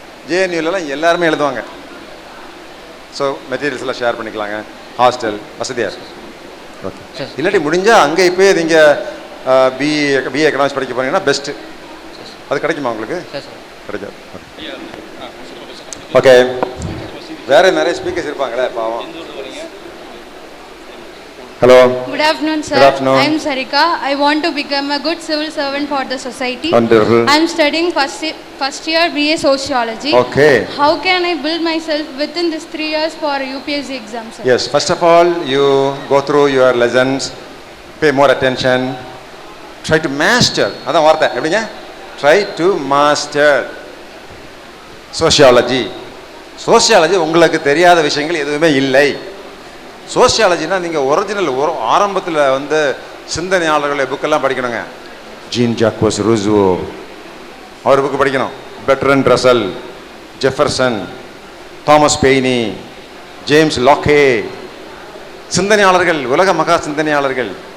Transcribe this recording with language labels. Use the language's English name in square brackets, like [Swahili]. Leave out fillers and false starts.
[Tamil] JNUலலாம் எல்லாருமே எழுதுவாங்க. So materials எல்லாம் ஷேர் பண்ணிக்கலாங்க, ஹாஸ்டல் வசதியாக இருக்கும். ஓகே. இல்லாட்டி முடிஞ்சால் அங்கே இப்போயே நீங்கள் BA எக்கனாமிக்ஸ் படிக்க போனீங்கன்னா பெஸ்ட்டு. அது கிடைக்குமா உங்களுக்கு? கிடைக்காது. ஓகே. வேறு நிறைய ஸ்பீக்கர்ஸ் இருப்பாங்களே பாவம். [English] Hello. Good afternoon, sir. Good afternoon. I am Sarika. I want to become a good civil servant for the society. Wonderful. I am studying first year BA Sociology. Okay. How can I build myself within this 3 years for UPSC exam, sir? Yes. First of all, you go through your lessons, pay more attention, try to master. [Tamil] அதான் வார்த்தை எப்படிங்க? [English] Try to master sociology. [Tamil] Sociology உங்களுக்கு தெரியாத விஷயங்கள் எதுவுமே இல்லை. சோசியாலஜினா நீங்கள் original ஆரம்பத்தில் வந்து சிந்தனையாளர்களுடைய புக்கெல்லாம் படிக்கணுங்க. ஜீன் ஜாக்வஸ் ரூசோ அவர் புக்கு படிக்கணும். Bertrand Russell, Jefferson, Thomas பெய்னி, James லாக்கே, சிந்தனையாளர்கள், உலக மகா சிந்தனையாளர்கள்.